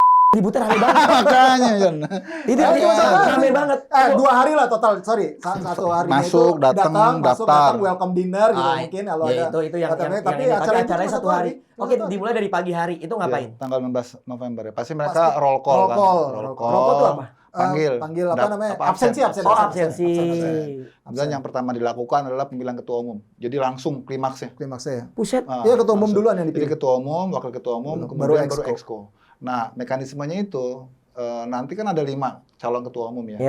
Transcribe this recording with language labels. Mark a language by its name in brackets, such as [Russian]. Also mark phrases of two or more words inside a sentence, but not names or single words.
[Indonesian] ributnya rame banget. Makanya, Jon. Itu rame banget. 2 hari lah total, sorry. 1 hari Masuk, datang, daftar. [English] welcome dinner [Indonesian] gitu mungkin kalau ya, ada. itu yang tapi ini. acara itu acaranya cuma 1 hari. Oke, Cuma 1 hari. dimulai dari pagi hari. Itu ngapain? Iya, tanggal 16 November ya. Pasti mereka [English] roll call [Indonesian] kan. [English] Roll call. Roll call [Indonesian] itu apa? Panggil apa namanya? Absensi. Oh, absensi. Dan yang pertama dilakukan adalah pemilihan ketua umum. Jadi langsung klimaksnya. Klimaksnya ya. Buset. Iya, ketua umum Langsung. duluan yang Jadi dipilih. ketua umum, wakil ketua umum, Baru kemudian baru exco. exco. Nah, mekanismenya itu nanti kan ada 5 calon ketua umum ya.